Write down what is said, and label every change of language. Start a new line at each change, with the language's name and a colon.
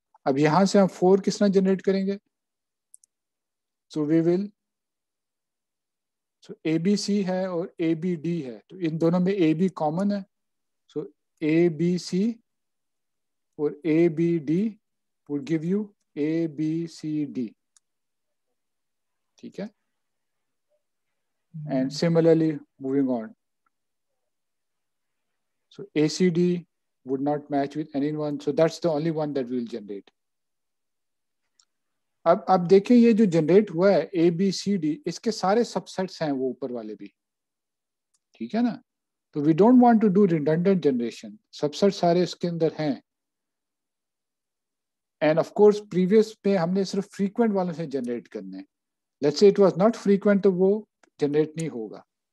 Hindi: अब यहां से हम 4 किस तरह जनरेट करेंगे? So we will, so A B C है और ए बी डी है, तो इन दोनों में ए बी कॉमन है, सो ए बी सी और A B D
English: would give you A, B, C, D,
Hindi: ठीक है।
English: And similarly moving on, so ACD would not match with anyone, so that's the only one that we will generate.
Hindi: अब देखें ये जो generate हुआ है A, B, C, D, इसके सारे सबसेट्स हैं वो ऊपर वाले भी, ठीक है ना।
English: तो we don't want to do redundant generation,
Hindi: subset सारे इसके अंदर हैं। एंड ऑफ कोर्स प्रीवियस पे हमने सिर्फ फ्रीक्वेंट वालों से जनरेट करने,
English: let's say it was not frequent,
Hindi: तो वो जनरेट नहीं होगा।